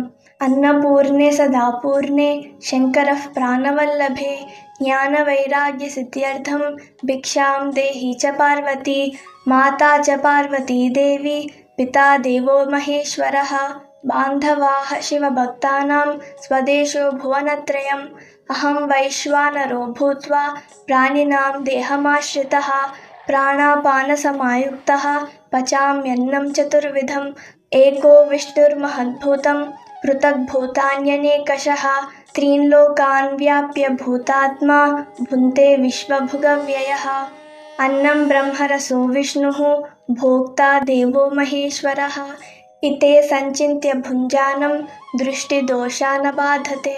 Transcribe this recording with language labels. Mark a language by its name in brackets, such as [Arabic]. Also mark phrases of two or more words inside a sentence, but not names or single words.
[Sanskrit] అన్నపూర్ణే సదాపూర్ణే శంకరః ప్రాణవల్లభే జ్ఞాన వైరాగ్య సిద్ధ్యర్థం భిక్షాం దేహి చ పార్వతీ మాతా చ పార్వతీ దేవి పితా దేవో మహేశ్వరః. బాంధవాః శివభక్తానాం స్వదేశో భువనత్రయం అహం వైశ్వానరో భూత్వా ప్రాణినాం దేహమాశ్రితః ప్రాణాపాన సమాయుక్తః పచామ్యన్నం చతుర్విధం ఏకో విష్ణుర్మహద్భూతం పృథగ్భూతాన్యనేకశః త్రీన్లోకాన్ వ్యాప్య భూతాత్మా భుంతే విశ్వభుగవ్యయః. అన్నం బ్రహ్మరసో విష్ణుః భోక్తా దేవో మహేశ్వరః ఇతే సంచింత్య భుంజానం దృష్టిదోషాన బాధతే.